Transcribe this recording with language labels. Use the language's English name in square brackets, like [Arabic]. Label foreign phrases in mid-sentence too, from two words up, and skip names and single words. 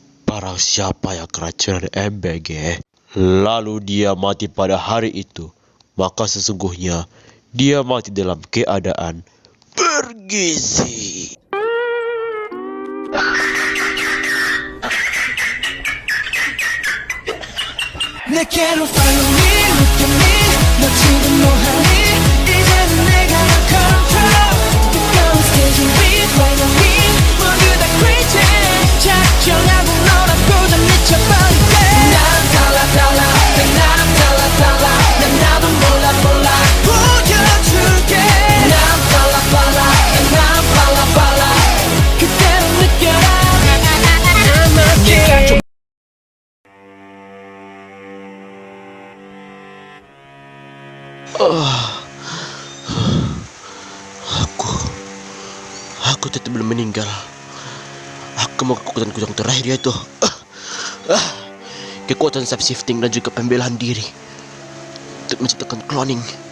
[Indonesian] Barang siapa yang keracunan MBG, lalu dia mati pada hari itu, maka sesungguhnya dia mati dalam keadaan bergizi. [English] 내게로 follow me, look at me. [Korean] 너 지금 뭐하니? 이제는 내가 너 control. 뜨거운 스테이지 위 [English] follow me. [Korean] 모두 다 crazy. 작정하고 너라보다 미쳐버릴게. 난 달라 달라, 난 달라 달라. 난 나도 몰라 몰라. 보여줄게. 난 달라 달라, 난 달라 달라. 그대로 느껴라. 네가 좀 [Indonesian] Aku tetap belum meninggal. Aku mau kekuatan yang terakhir yaitu kekuatan [English] self shifting [Indonesian] dan juga pembelaan diri untuk menciptakan cloning.